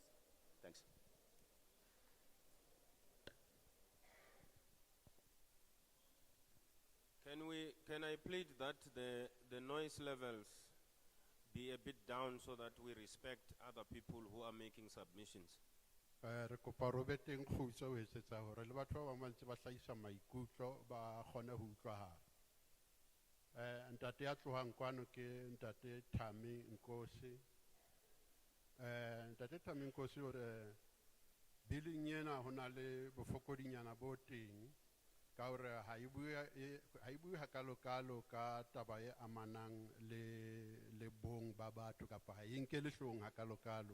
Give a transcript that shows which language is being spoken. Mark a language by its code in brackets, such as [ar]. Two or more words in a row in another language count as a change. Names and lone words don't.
[en] Thanks. Can I plead that the noise levels be a bit down so that we respect other people who are making submissions? [st] Re kopa re be teng kgutso ho etsetsa hore le batho ba bang ba ntse ba hlahisa maikutlo ba kgone ho utlwahala. Ntate ya tlohang kwano ke Ntate Thami Nkosi. Ntate Thami Nkosi hore billing ena ho na le bofokodinyana bo teng ka hore ha e bue hakalo ka taba e amanang le bong ba batho kapa ha e nkele hloohong hakalo.